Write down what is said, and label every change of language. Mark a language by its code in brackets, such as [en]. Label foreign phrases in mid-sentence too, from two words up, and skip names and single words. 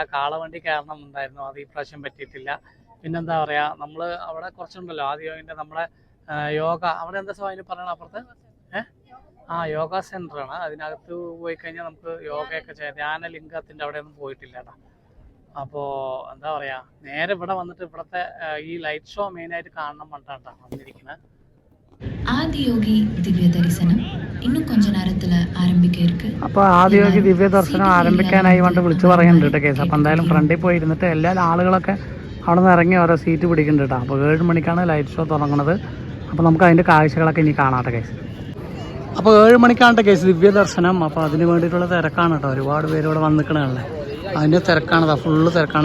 [ml] കാളവണ്ടി കയറണം ഉണ്ടായിരുന്നു, അത് ഈ പ്രാവശ്യം പറ്റിയിട്ടില്ല. പിന്നെന്താ പറയുക, നമ്മൾ അവിടെ കുറച്ചുണ്ടല്ലോ ആദിയോഗിൻ്റെ നമ്മുടെ യോഗ, അവിടെ എന്താ അതിന് പറയണം അപ്പുറത്ത് യോഗ സെൻ്ററാണ്. അതിനകത്ത് പോയി കഴിഞ്ഞാൽ നമുക്ക് യോഗയൊക്കെ ചെയ്യാം. ധ്യാനലിംഗത്തിൻ്റെ അവിടെയൊന്നും പോയിട്ടില്ല കേട്ടോ. അപ്പോൾ എന്താ പറയുക, നേരെ ഇവിടെ വന്നിട്ട് ഇവിടുത്തെ ഈ [en] light show [ml] മെയിനായിട്ട് കാണണം പറഞ്ഞിട്ടാണ് വന്നിരിക്കുന്നത്. [ta] ஆதியோகி திவ்ய தரிசனம் இன்னும் கொஞ்ச நேரத்துல ஆரம்பிக்க இருக்கு. [ml] അപ്പോൾ ആദിയോഗി ദിവ്യ ദർശനം ആരംഭിക്കാനായി കൊണ്ട് വിളിച്ചു പറയുന്നുണ്ട് കേട്ടോ കേസ്. അപ്പോൾ എന്തായാലും ഫ്രണ്ടിൽ പോയി ഇരുന്നിട്ട് എല്ലാ ആളുകളൊക്കെ അവിടെ നിന്ന് ഇറങ്ങി ഓരോ സീറ്റ് പിടിക്കുന്നുണ്ട് കേട്ടോ. അപ്പോൾ 7 മണിക്കാണ് [en] light show [ml] തുടങ്ങുന്നത്. അപ്പോൾ നമുക്ക് അതിൻ്റെ കാഴ്ചകളൊക്കെ ഇനി കാണാട്ടെ കേസ്. അപ്പോൾ 7 മണിക്കാണ് കേസ് ദിവ്യ ദർശനം. അപ്പോൾ അതിന് വേണ്ടിയിട്ടുള്ള തിരക്കാണ് കേട്ടോ. ഒരുപാട് പേര് ഇവിടെ വന്നിക്കണല്ലേ, അതിൻ്റെ തിരക്കാണ്, ഫുള്ള് തിരക്കാണ്.